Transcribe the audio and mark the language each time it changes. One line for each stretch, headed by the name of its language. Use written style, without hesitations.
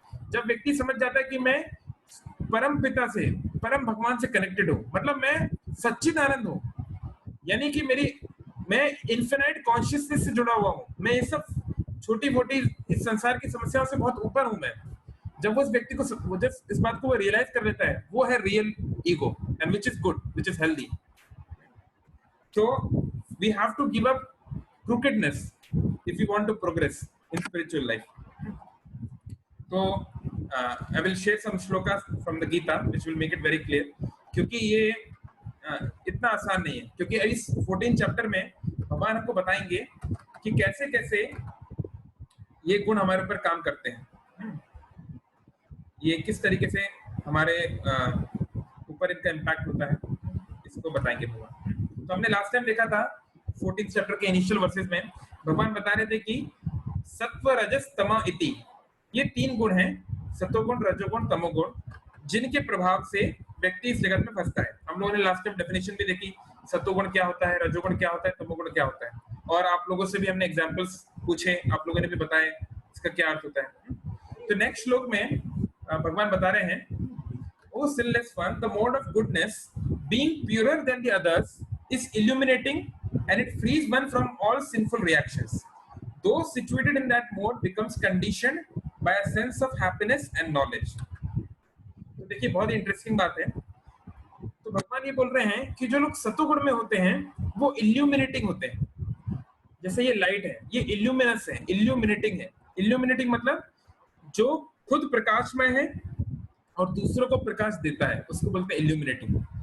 Hindi: जब व्यक्ति समझ जाता है कि मैं परम पिता से, परम भगवान से कनेक्टेड हूँ, मतलब मैं सच्चिदानंद हूँ, यानी कि मैं इन्फिनाइट कॉन्शियसनेस से जुड़ा हुआ हूँ, मैं ये सब छोटी मोटी इस संसार की समस्याओं से बहुत ऊपर हूँ मैं। जब उस व्यक्ति को जब इस बात को वो रियलाइज कर लेता है, वो है real ego,
English: And which is good, which is healthy. So we have to give up crookedness if we want to progress in spiritual life. So I will share some shlokas from the Gita which will make it very clear.
Hindi: क्योंकि ये इतना आसान नहीं है, क्योंकि इस 14 chapter में भगवान हमको बताएंगे कि कैसे कैसे ये गुण हमारे ऊपर काम करते हैं, ये किस तरीके से हमारे ऊपर इनका इम्पैक्ट होता है, इसको बताएंगे भगवान। तो हमने लास्ट टाइम देखा था 14th चैप्टर के इनिशियल वर्सेस में भगवान बता रहे थे कि
Sanskrit: सत्व रजस तम इति,
Hindi: ये 3 गुण हैं, सत्वगुण, रजोगुण, तमोगुण, जिनके प्रभाव से व्यक्ति इस जगत में फंसता है। हम लोगों ने लास्ट टाइम डेफिनेशन भी देखी, सत्वगुण क्या होता है, रजोगुण क्या होता है, तमोगुण क्या होता है, और आप लोगों से भी हमने एग्जांपल्स पूछे, आप लोगों ने भी बताया इसका क्या अर्थ होता है। तो नेक्स्ट श्लोक में भगवान बता रहे हैं,
English: O sinless one, the mode of goodness, being purer than the others, is illuminating and it frees one from all sinful reactions. Those situated in that mode becomes conditioned by a sense of happiness and knowledge.
Hindi: तो देखिए बहुत ही interesting बात है। तो भगवान ये बोल रहे हैं कि जो लोग सत्वगुण में होते हैं वो इल्यूमिनेटिंग होते हैं। जैसे ये लाइट है, ये इल्यूमिनस है, इल्यूमिनेटिंग है। इल्यूमिनेटिंग मतलब जो खुद प्रकाशमय है और दूसरों को प्रकाश देता है, उसको बोलते हैं इल्यूमिनेटिंग।